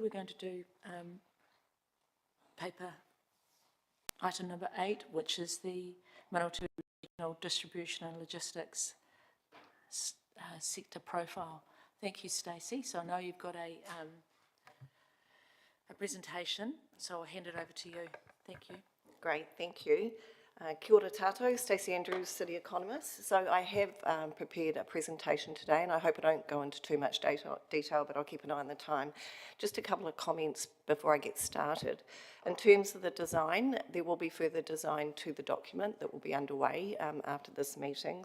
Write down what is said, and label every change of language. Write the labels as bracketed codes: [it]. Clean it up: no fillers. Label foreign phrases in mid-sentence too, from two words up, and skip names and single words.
[en] We're going to do paper item number 8, which is the Manawatu Regional Distribution and Logistics sector profile. Thank you, Stacey. So I know you've got a presentation, so I'll hand it over to you. Thank you. Great, thank you. [mi] Kia ora tātou, Stacey Andrews, [en] City Economist. So I have prepared a presentation today, and I hope I don't go into too much detail, but I'll keep an eye on the time. Just a couple of comments before I get started. In terms of the design, there will be further design to the document that will be underway after this meeting.